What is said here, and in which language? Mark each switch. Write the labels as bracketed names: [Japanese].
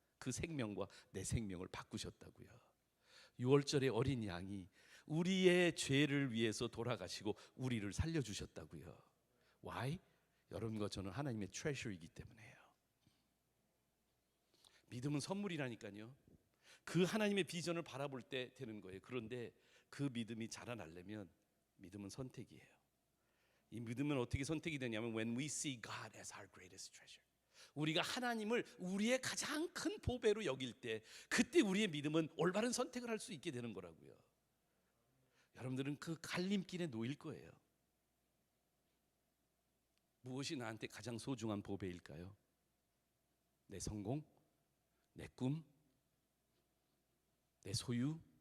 [Korean] 그 생명과 내 생명을 바꾸셨다고요. 6월절의 어린 양이 우리의 죄를 위해서 돌아가시고 우리를 살려주셨다고요. [English] Why? [Korean] 여러분과 저는 하나님의 트레셔이기 때문에요. 믿음은 선물이라니까요. 그 하나님의 비전을 바라볼 때 되는 거예요. 그런데 그 믿음이 자라나려면 믿음은 선택이에요. 이 믿음은 어떻게 선택이 되냐면 [English] when we see God as our greatest treasure. [Korean] 우리가 하나님을 우리의 가장 큰 보배로 여길 때 그때 우리의 믿음은 올바른 선택을 할 수 있게 되는 거라고요. 여러분들은 그 갈림길에 놓일 거예요. 무엇이 나한테 가장 소중한 보배일까요? 내 성공? 내 꿈? 내 소유?